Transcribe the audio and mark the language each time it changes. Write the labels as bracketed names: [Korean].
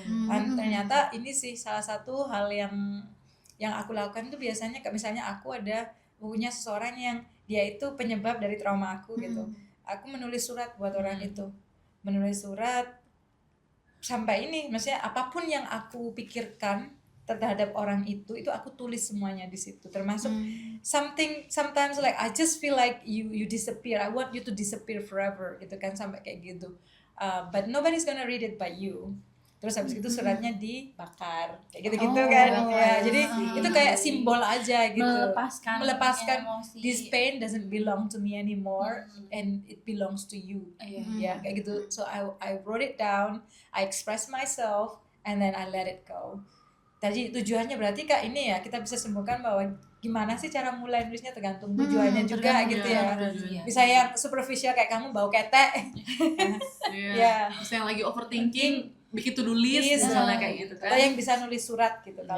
[Indonesian] Dan ternyata ini sih salah satu hal yang aku lakukan itu biasanya kayak misalnya aku ada punya seseorang yang dia itu penyebab dari trauma aku gitu. Aku menulis surat buat orang itu. Menulis surat sampai ini, maksudnya apapun yang aku pikirkan terhadap orang itu aku tulis semuanya di situ. Termasuk [English] sometimes like I just feel like you disappear. I want you to disappear forever [Indonesian] gitu kan, sampai kayak gitu. [English] But nobody's gonna read it but you. [Indonesian] Terus habis itu suratnya dibakar kayak gitu-gitu kan ya. Jadi itu kayak simbol aja gitu. Melepaskan emosi. [English] this pain doesn't belong to me anymore and it belongs to you. [Indonesian] Iya. Ya kayak gitu. [English] So I wrote it down, I express myself and then I let it go. [Indonesian] Tadi tujuannya berarti Kak ini ya, kita bisa simpulkan bahwa gimana sih cara mulai nulisnya tergantung tujuannya juga tergantung gitu ya. tujuannya. Bisa yang superficial kayak kamu bau ketek. Iya. Ya. Terus yang lagi overthinking bikin to do list [English] Yes, [Indonesian] misalnya kayak gitu kan. atau yang bisa nulis surat gitu kalau